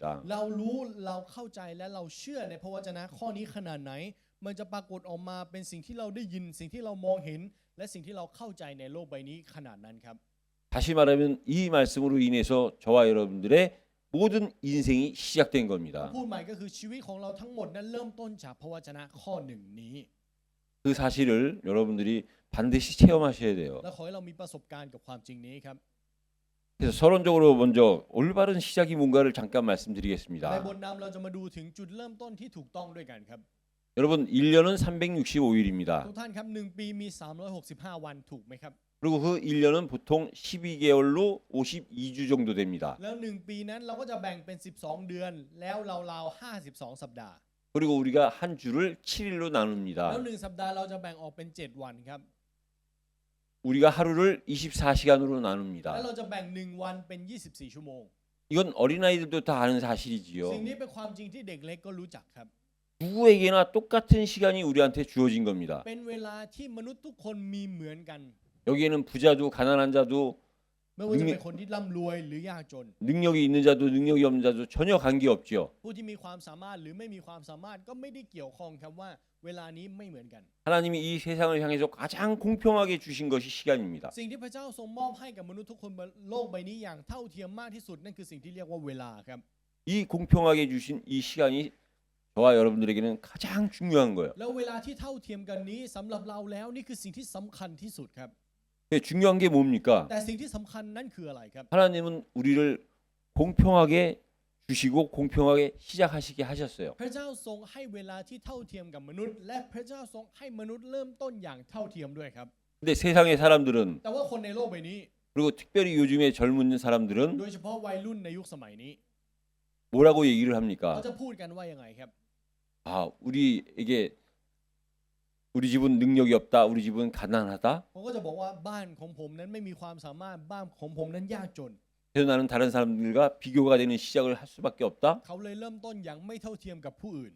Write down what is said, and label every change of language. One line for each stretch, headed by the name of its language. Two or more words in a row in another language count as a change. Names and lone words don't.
Thai: เรารู้เราเข้าใจและเราเชื่อในพระวจนะข้อนี้ขนาดไหนมันจะปรากฏออกมาเป็นสิ่งที่เราได้ยินสิ่งที่เรามองเห็นและสิ่งที่เราเข้าใจในโลกใบนี้ขนาดนั้นครับ
Korean: 다시 말하면 이 말씀으로 인해서 저와 여러분들의 모든 인생이 시작된 겁니다.
Thai: พูดใหม่ก็คือชีวิตของเราทั้งหมดนั้นเริ่มต้นจากพระวจนะข้อหนึ่งนี้
Korean: 그 사실을 여러분들이 반드시 체험하셔야 돼요.
Thai: และขอให้เรามีประสบการณ์กับความจริงนี้ครับ
Korean: 그래서 서론적으로 먼저 올바른 시작이 뭔가를 잠깐
Thai: ใน
Korean: 말씀드리겠습니다.
Thai: บทนำเราจะมาดูถึงจุดเริ่มต้นที่ถูกต้องด้วยกันครับ
Korean: 여러분 1년은 365일입니다.
Thai: ทุกท่านครับ1ปีมี365วันถูกไหมครับ
Korean: 그리고 그 1년은 보통 12개월로 52주 정도 됩니다.
Thai: แล้ว1ปีนั้นเราก็จะแบ่งเป็น12เดือนแล้วราวๆ52สัปดาห์
Korean: 그리고 우리가 한 주를 7일로
Thai: แล้ว
Korean: 나눕니다.
Thai: 1สัปดาห์เราจะแบ่งออกเป็น7วันครับ
Korean: 우리가 하루를 24시간으로
Thai: แล้ว
Korean: 나눕니다.
Thai: เราจะแบ่ง1วันเป็น24ชั่วโมง
Korean: 이건 어린아이들도 다 아는 사실이지요.
Thai: สิ่งนี้เป็นความจริงที่เด็กเล็กก็รู้จักครับ
Korean: 누구에게나 똑같은 시간이 우리한테 주어진 겁니다.
Thai: เป็นเวลาที่มนุษย์ทุกคนมีเหมือนกัน
Korean: 여기에는 부자도 가난한 자도
Thai: ไม่ว่าจะเป็นคนที่ร่ำรวยหรือยากจน
Korean: 능력이 있는 자도 능력이 없는 자도 전혀 관계없죠.
Thai: ผู้ที่มีความสามารถหรือไม่มีความสามารถก็ไม่ได้เกี่ยวข้องครับว่าเวลานี้ไม่เหมือนกัน
Korean: 하나님이 이 세상을 향해서 가장 공평하게 주신 것이 시간입니다.
Thai: สิ่งที่พระเจ้าทรงมอบให้กับมนุษย์ทุกคนบนโลกใบนี้อย่างเท่าเทียมมากที่สุดนั่นคือสิ่งที่เรียกว่าเวลาครับ
Korean: 이 공평하게 주신 이 시간이 저와 여러분들에게는 가장 중요한 거예요.
Thai: แล้วเวลาที่เท่าเทียมกันนี้สำหรับเราแล้วนี่คือสิ่งที่สำคัญที่สุดครับ
Korean: 근데 중요한 게 뭡니까?
Thai: แต่สิ่งที่สำคัญนั้นคืออะไรครับ
Korean: 하나님은 우리를 공평하게 주시고 공평하게 시작하시게 하셨어요.
Thai: พระเจ้าทรงให้เวลาที่เท่าเทียมกับมนุษย์ และพระเจ้าทรงให้มนุษย์เริ่มต้นอย่างเท่าเทียมด้วยครับ
Korean: 근데 세상의 사람들은
Thai: แต่ว่าคนในโลกใบนี้
Korean: 그리고 특별히 요즘에 젊은 사람들은
Thai: โดยเฉพาะวัยรุ่นในยุคสมัยนี้
Korean: 뭐라고 얘기를
Thai: เขา
Korean: 합니까?
Thai: จะพูดกันว่ายังไงครับ
Korean: 우리에게 우리 집은 능력이 없다. 우리 집은 가난하다.
Thai: เขาก็จะบอกว่าบ้านของผมนั้นไม่มีความสามารถบ้านของผมนั้นยากจน
Korean: 그래서 나는 다른 사람들과 비교가 되는 시작을 할 수밖에 없다.
Thai: เขาเลยเริ่มต้นอย่างไม่เท่าเทียมกับผู้อื่น